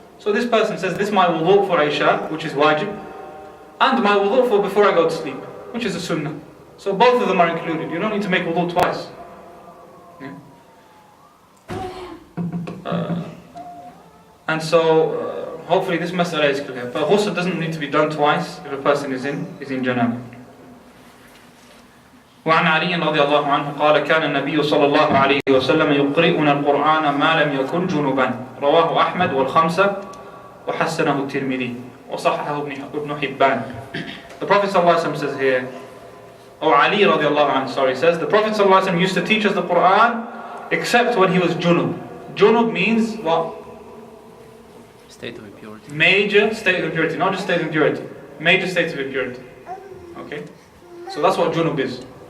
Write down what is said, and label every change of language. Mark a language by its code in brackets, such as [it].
[en] So this person says, this is my wudu for Isha, which is wajib, and my wudu for before I go to sleep, which is a sunnah. So both of them are included. You don't need to make wudu twice. Yeah? And so, hopefully this mas'ala is clear. But ghusl doesn't need to be done twice if a person is in janabah. [ar] وعن علي رضي الله عنه قال كان النبي صلى الله عليه وسلم يقرئنا القرآن ما لم يكن جنبا رواه أحمد والخمسة وحسنه الترمذي وصححه ابن حبان. [en] The Prophet [ar] صلى الله عليه وسلم [en] says here, or Ali [ar] رضي الله عنه [en] says, the Prophet صلى الله عليه وسلم used to teach us the Quran except when he was junub. Junub means what? State of impurity. Major state of impurity, not just state of impurity. Major state of impurity. Okay? So that's what junub is.